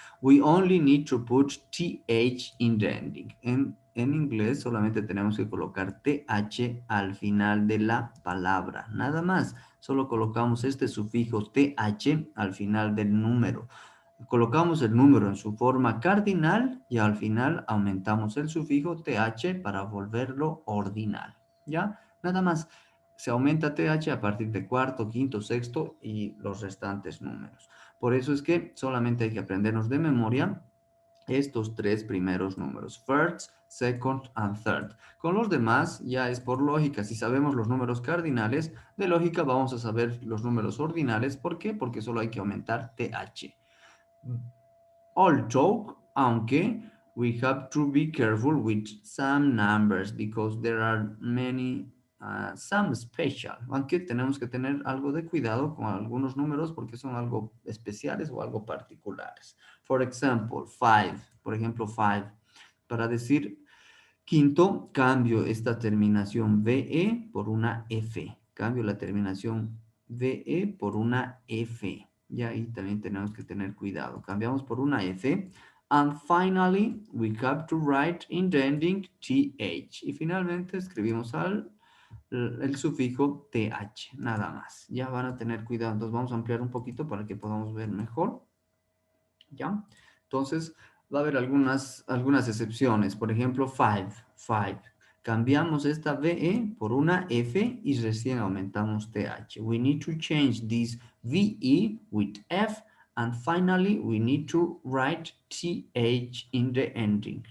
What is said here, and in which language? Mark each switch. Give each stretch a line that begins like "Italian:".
English: We only need to put TH in the ending.
Spanish: En inglés solamente tenemos que colocar TH al final de la palabra, nada más. Solo colocamos este sufijo TH al final del número. Colocamos el número en su forma cardinal y al final aumentamos el sufijo TH para volverlo ordinal. ¿Ya? Nada más. Se aumenta TH a partir de cuarto, quinto, sexto y los restantes números. Por eso es que solamente hay que aprendernos de memoria estos tres primeros números.
English: First, second and third.
Spanish: Con los demás ya es por lógica. Si sabemos los números cardinales, de lógica vamos a saber los números ordinales. ¿Por qué? Porque solo hay que aumentar TH.
English: Although,
Spanish: aunque,
English: we have to be careful with some numbers because there are many, some special.
Spanish: Aunque tenemos que tener algo de cuidado con algunos números porque son algo especiales o algo particulares.
English: For example, 5.
Spanish: Por ejemplo, 5. Para decir quinto, cambio esta terminación VE por una F. Cambio la terminación VE por una F. Y ahí también tenemos que tener cuidado. Cambiamos por una F.
English: And finally, we have to write in the ending TH.
Spanish: Y finalmente escribimos el sufijo TH. Nada más. Ya van a tener cuidado. Entonces vamos a ampliar un poquito para que podamos ver mejor. ¿Ya? Entonces va a haber algunas excepciones. Por ejemplo, 5. Cambiamos esta VE por una F y recién aumentamos TH.
English: We need to change this VE with F. And finally, we need to write TH in the ending.